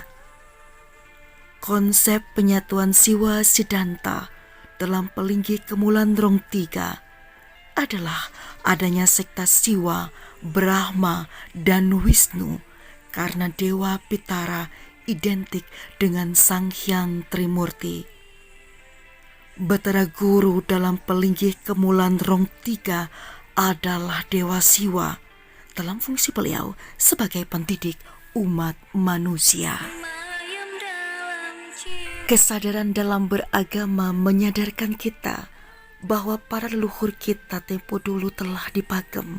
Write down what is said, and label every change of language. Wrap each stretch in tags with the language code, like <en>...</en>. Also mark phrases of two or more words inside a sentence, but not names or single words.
<id>Konsep penyatuan Siwa Siddhanta dalam Pelinggih Kemulan Rong Tiga adalah adanya sekta Siwa, Brahma, dan Wisnu karena Dewa Pitara identik dengan Sang Hyang Trimurti. Betara Guru dalam Pelinggih Kemulan Rong Tiga adalah Dewa Siwa dalam fungsi beliau sebagai pendidik umat manusia. Kesadaran dalam beragama menyadarkan kita bahwa para leluhur kita tempo dulu telah dipagem.</id>